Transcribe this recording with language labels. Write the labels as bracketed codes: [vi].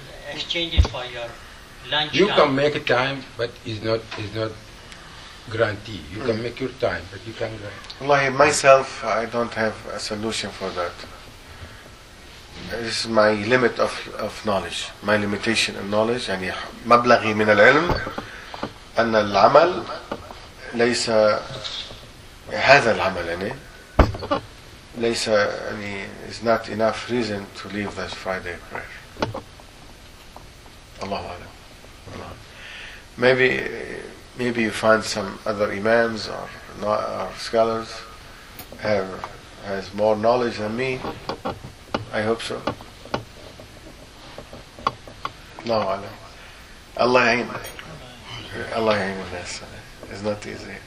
[en] Exchange it for your lunch. You can make a time, but it's not guaranteed. You can make your time, but you can't grant. Wallahi, myself, I don't have a solution for that. This is my limit of knowledge, my limitation in knowledge. [ar] يعني مبلغي من العلم أن العمل ليس هذا العمل يعني ليس يعني [en] is not enough reason to leave this Friday prayer. [ar] Allah أعلم. [en] Maybe you find some other imams or scholars has more knowledge than me. I hope so. No, I know. Allah Ayn. Allah Ayn with us. It's not easy.